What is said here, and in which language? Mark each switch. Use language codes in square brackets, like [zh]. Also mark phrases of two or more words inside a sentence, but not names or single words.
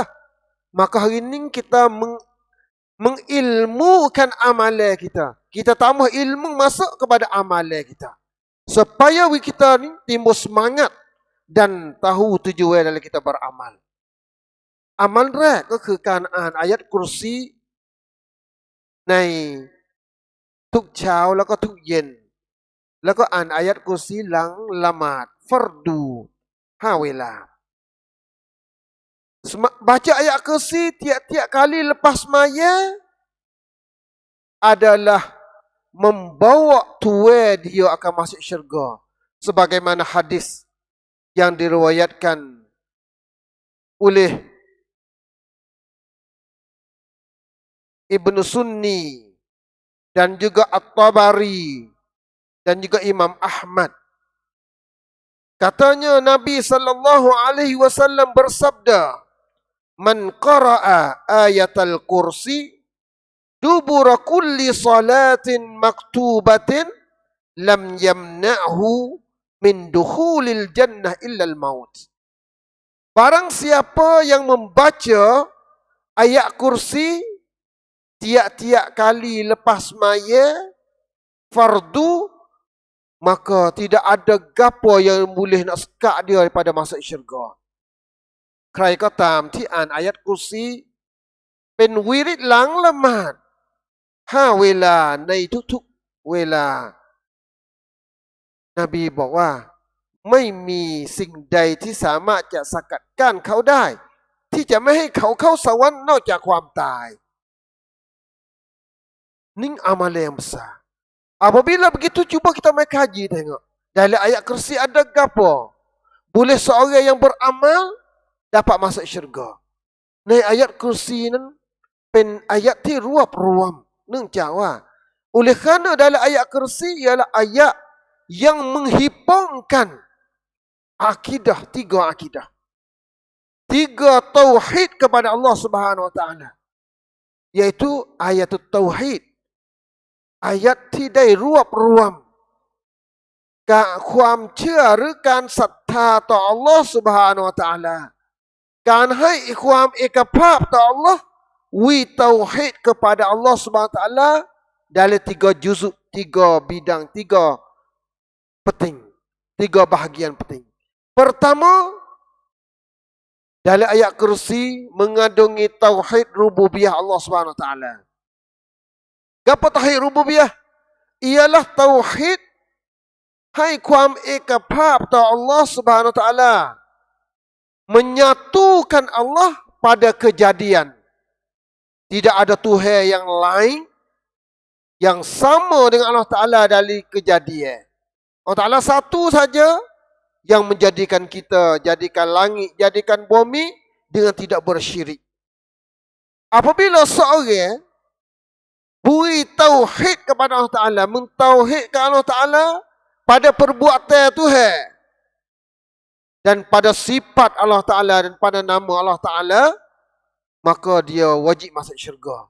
[ms] Maka hari ini kita mengilmukan amalan kita. Kita tambah ilmu masuk kepada amalan kita. Supaya kita ni timbul semangat dan tahu tujuan dalam kita beramal. [th] Amal แรกก็คือการอ่านอายัดกุรซีในทุกเช้าแล้วก็ทุกเย็นแล้วก็อ่านอายัดกุรซีหลังละหมาดฟัรดู5 เวลา [ms] Baca ayat kursi tiap-tiap kali lepas maya adalah membawa tuai dia akan masuk syurga. Sebagaimana hadis yang diriwayatkan oleh Ibnu Sunni dan juga At-Tabari dan juga Imam Ahmad. Katanya Nabi [ar] صلى الله عليه وسلم [ms] bersabda, [ar] "من قرأ آية الكرسي دبر كل صلاة مكتوبة لم يمنعه من دخول الجنة إلا الموت." [ms] Barang siapa yang membaca ayat kursi tiap-tiap kali lepas maya fardu, maka tidak ada gapo yang boleh nak sekak dia daripada masuk syurga. [th] ใครก็ตามที่อ่านอายัดกุรซีเป็นวิริตหลังละหมาด5 เวลาในทุกๆเวลานบีบอกว่าไม่มีสิ่งใดที่สามารถจะสกัดกั้นเขาได้ที่จะไม่ให้เขาเข้าสวรรค์นอกจากความตาย [ms] Ini amal yang besar. Apabila begitu, cuba kita main kaji tengok. Dalam ayat kursi ada gapo? Boleh seorang yang beramal dapat masuk syurga. ใน ayat kursi [th] นั้นเป็นอายะที่รวบรวมเนื่องจากว่า [ms] oleh kerana dalam ayat kursi ialah ayat yang menghipungkan akidah, 3 akidah. 3 tauhid kepada Allah [ar] سبحانه وتعالى. [ms] Iaitu ayat tauhid. Ayat [th] ที่ได้รวบรวมความเชื่อหรือการศรัทธาต่อ [ms] Allah [ar] سبحانه وتعالى [th] การให้ความเอกภาพต่อ Allah วิตาฮิด [ms] kepada Allah Subhanahu Wa Taala dalam 3 juzuk, 3 bidang, 3 penting, 3 bahagian penting. Pertama, dalam ayat kursi mengandungi tauhid rububiyah Allah [ar] سبحانه وتعالى. [ms] Apa tauhid rububiyah? Ialah tauhid [th] ให้ความเอกภาพต่อ [ms] Allah [ar] سبحانه وتعالى, [ms] menyatukan Allah pada kejadian. Tidak ada Tuhan yang lain yang sama dengan Allah Ta'ala dari kejadian. Allah Ta'ala satu saja yang menjadikan kita, jadikan langit, jadikan bumi dengan tidak bersyirik. Apabila seorang beri tauhid kepada Allah Ta'ala, mentauhidkan Allah Ta'ala pada perbuatan Tuhan dan pada sifat Allah Ta'ala dan pada nama Allah Ta'ala, maka dia wajib masuk syurga.